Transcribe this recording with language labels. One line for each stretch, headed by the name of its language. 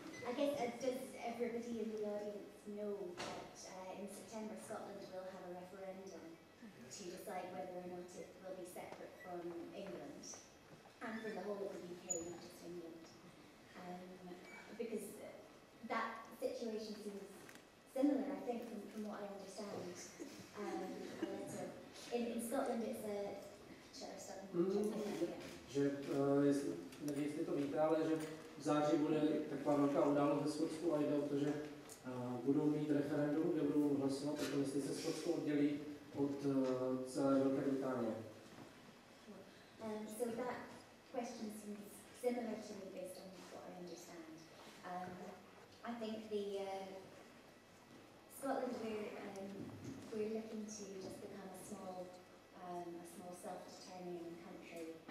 English: I guess does everybody in the audience know that in September Scotland will have a referendum to decide whether or not it will be separate from England and from the whole of the UK, not just England. Because that situation seems similar, I think, from what I understand. In Scotland it's a...
Czech: Že, nevím, jestli to víte, ale že v září bude taková velká událost ve Skotsku a jde o to, že budou mít referendum, kde budou hlasovat o tom, jestli se Skotsko oddělí od celé Velké Británie.
English: So that question seems similar to me based on what I understand. I think Scotland we're looking to just become a small self-determining country.